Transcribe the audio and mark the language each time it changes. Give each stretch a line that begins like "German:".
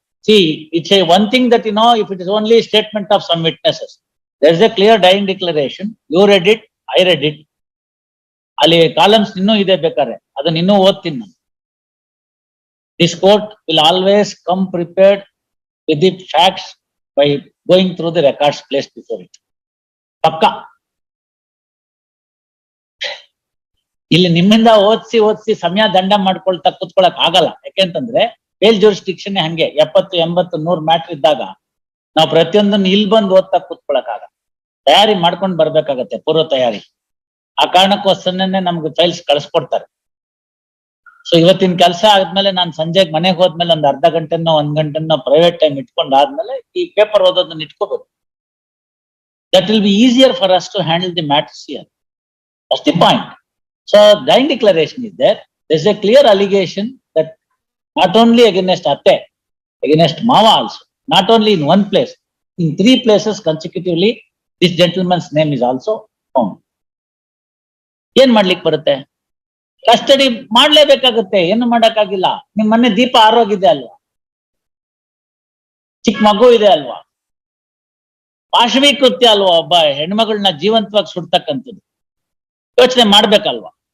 English: See, it's a one thing that if it is only statement of some witnesses, there is a clear dying declaration. You read it, I read it.
Kannada: ಅಲ್ಲಿ columns ಇನ್ನೂ ಇದೆ, ಬೇಕಾದ್ರೆ ಅದನ್ನ ಇನ್ನೂ ಓದ್ತೀನಿ ನಾನು.
English: This court will always come prepared with the facts by going through the records placed before it.
Kannada: ಪಕ್ಕಾ. ಇಲ್ಲಿ ನಿಮ್ಮಿಂದ ಓದಿಸಿ ಸಮಯ ದಂಡ ಮಾಡ್ಕೊಳ್ತಾ ಕೂತ್ಕೊಳಕ್ ಆಗಲ್ಲ. ಯಾಕೆಂತಂದ್ರೆ ಬೇಲ್ ಜೂರಿಸ್ಡಿಕ್ಷನ್ ಹಂಗೆ 70, 80, 100 ಮ್ಯಾಟ್ರ್ ಇದ್ದಾಗ ನಾವು ಪ್ರತಿಯೊಂದನ್ನು ಇಲ್ಲಿ ಬಂದು ಓದ್ತಾ ಕೂತ್ಕೊಳಕ್ ಆಗಲ್ಲ. ತಯಾರಿ ಮಾಡ್ಕೊಂಡು ಬರ್ಬೇಕಾಗತ್ತೆ, ಪೂರ್ವ ತಯಾರಿ. ಆ ಕಾರಣಕ್ಕೋಸ್ಕರನೇ ನಮ್ಗೆ ಫೈಲ್ಸ್ ಕಳಿಸ್ಕೊಡ್ತಾರೆ. ಸೊ ಇವತ್ತಿನ ಕೆಲಸ ಆದ್ಮೇಲೆ ನಾನು ಸಂಜೆಗೆ ಮನೆಗೆ ಹೋದ್ಮೇಲೆ ಒಂದ್ ಅರ್ಧ ಗಂಟೆನೋ 1 ಗಂಟೆನೋ ಪ್ರೈವೇಟ್ ಟೈಮ್ ಇಟ್ಕೊಂಡಾದ್ಮೇಲೆ ಈ ಪೇಪರ್ ಓದೋದನ್ನ ಇಟ್ಕೋಬೇಕು.
English: That will be easier for us to handle the matters here. That's the point. So dying declaration is there. There is a clear allegation that not only against Atte, against Mava also, not only in one place, in 3 places consecutively, this gentleman's name is also found.
Kannada: ಏನ್ ಮಾಡ್ಲಿಕ್ಕೆ ಬರುತ್ತೆ? Custody ಮಾಡ್ಲೇಬೇಕಾಗುತ್ತೆ, ಏನು ಮಾಡಕ್ಕಾಗಿಲ್ಲ. ನಿಮ್ ಮನೆ ದೀಪ ಆರೋಗಿದೆ ಅಲ್ವಾ, ಚಿಕ್ಕ ಮಗು ಇದೆ ಅಲ್ವಾ, ಪಾಶವಿ ಕೃತ್ಯ ಅಲ್ವಾ, ಒಬ್ಬ ಹೆಣ್ಮಗಳನ್ನ ಜೀವಂತವಾಗಿ ಸುಡ್ತಕ್ಕಂಥದ್ದು. ಯೋಚನೆ ಮಾಡ್ಬೇಕಲ್ವಾ?